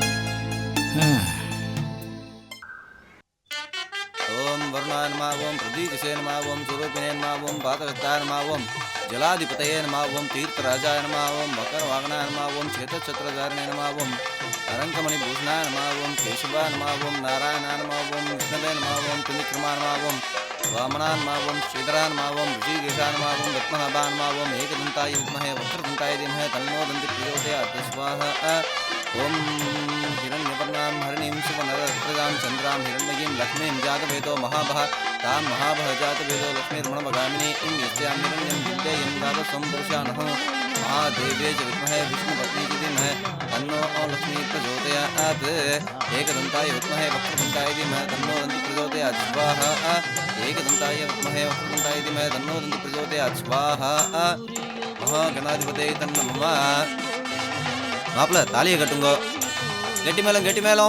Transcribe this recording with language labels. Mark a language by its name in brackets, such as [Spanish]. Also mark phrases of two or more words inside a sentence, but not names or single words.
[Sanskrit] ॐ वरुणाय नम, ॐ प्रतीकाशे नम, ॐ सुरूपिणे नम, ॐ पाशहस्ताय नम, ॐ जलाधिपतये नम, ॐ तीर्थराजाय नम, ॐ मकरवाहनाय नम, ॐ श्वेतच्छत्रधारिणे नम, ॐ रत्नमणिभूषणाय नम, ॐ केशवाय नम, ॐ नारायणाय नम, ॐ विष्णवे नम, ॐ त्रिविक्रमाय नम, ॐ वामनाय नम, ॐ श्रीधराय नम, ॐ हृषीकेशाय नम, ॐ पद्मनाभाय नम, ॐ एकदन्ताय विद्महे वक्रदन्ताय धीमहि तन्नो दन्ति प्रचोदयात्. ஸ்வாஹா. ஓம் हिरण्यवर्णां हरिणीं शिवनरप्रदां चन्द्रां हिरण्मयीं लक्ष्मीं जातवेदो महाभः तां महाभः जातवेदो लक्ष्मीर्मणमगामिनी इं यस्यां हिरण्यं विद्येयं तावत्सं पुरुषानः महादेव्यै च विद्महे विष्णुपत्नी च धीमहि तन्नो लक्ष्मी प्रचोदयात् एकदन्ताय विद्महे वक्रतुण्डाय धीमहि तन्नो दन्ति प्रचोदयात् स्वाहा एकदन्ताय विद्महे वक्रतुण्डाय धीमहि तन्नो दन्ति प्रचोदयात् स्वाहा महागणाधिपते तन्नमः [Tamil] மாப்பிள்ள தாலியை கட்டுங்க கெட்டி மேளம்